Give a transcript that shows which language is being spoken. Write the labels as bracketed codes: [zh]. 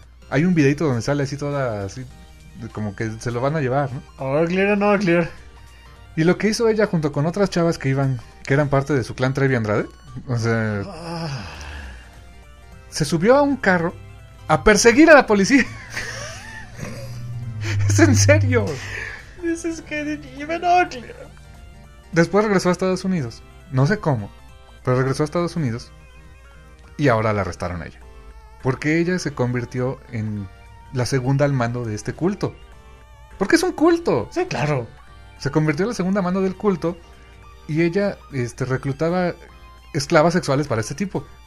[es] Hay un videito donde sale así toda, así, como que se lo van a llevar, ¿no? [en] Uglier and uglier. [es] Y lo que hizo ella junto con otras chavas que iban, que eran parte de su clan Trevi Andrade, o sea, se subió a un carro a perseguir a la policía. ¡Es en serio! [en] This is getting even uglier. [es] Después regresó a Estados Unidos. No sé cómo, pero regresó a Estados Unidos y ahora la arrestaron a ella. Porque ella se convirtió en la segunda al mando de este culto. Porque es un culto. Sí, claro. Se convirtió en la segunda mano del culto y ella reclutaba esclavas sexuales para este tipo.